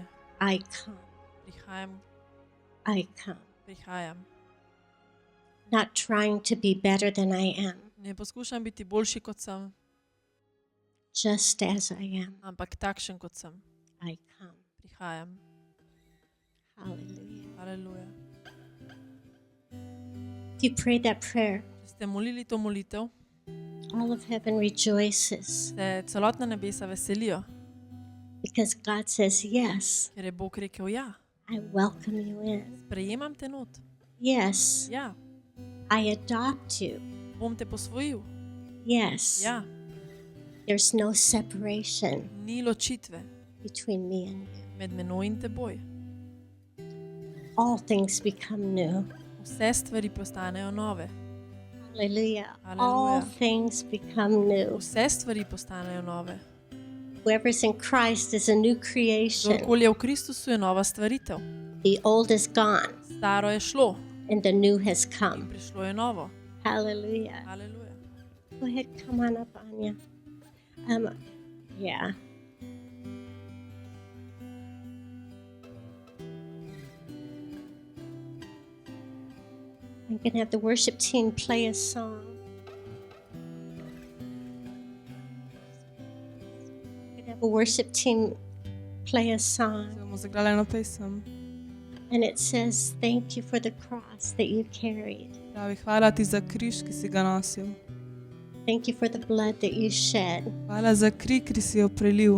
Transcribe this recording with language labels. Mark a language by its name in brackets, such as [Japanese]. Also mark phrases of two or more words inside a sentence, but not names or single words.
[English] I come, [Slovenian] prihajam. [English] not trying to be better than I am, [Slovenian] Ne poskušam biti boljši, kot sem, [English] just as I am. [Slovenian] ampak takšen, kot sem. [English] I come. [Slovenian] Prihajam. [English] Hallelujah. [Slovenian] Aleluja. [English] If you prayed that prayer, [Slovenian] Če ste molili to molitev, [English] all of heaven rejoices [Slovenian] se celotna nebesa veselijo, [English] because God says, yes, [Slovenian] ker je Bog rekel, ja, [English] I welcome you in. [Slovenian] sprejemam te not. [English] Yes, [Slovenian] Ja, [English] I adopt you. [Slovenian] bom te posvojil. [English] Yes, [Slovenian] Ja, [English] there's no separation [Slovenian] ni ločitve [English] between me and you. [Slovenian] med menoj in teboj. [English] All things become new. [Slovenian] Vse stvari postanejo nove. [English] Hallelujah. [Slovenian] Hallelujah. [English] All things become new. [Slovenian] Vse stvari postanejo nove. [English] Whoever's in Christ is a new creation. [Slovenian] Kdorkoli je v Kristusu, je nova stvaritev. [English] The old is gone [Slovenian] Staro je šlo [English] and the new has [Slovenian] in [English] come. [Slovenian] prišlo je novo. [English] Hallelujah. [Slovenian] Aleluja. [English] Go ahead, come on up, Anya. Yeah. I'm going to have the worship team play a song. I'm going to have a worship team play a song. [Slovenian] Bomo zagrali eno pesem. [English] And it says, thank you for the cross that you carried. [Slovenian] Pravi, hvala ti za križ, ki si ga nosil. [English] Thank you for the blood that you shed. [Slovenian] Hvala za kri, ki si jo prelil.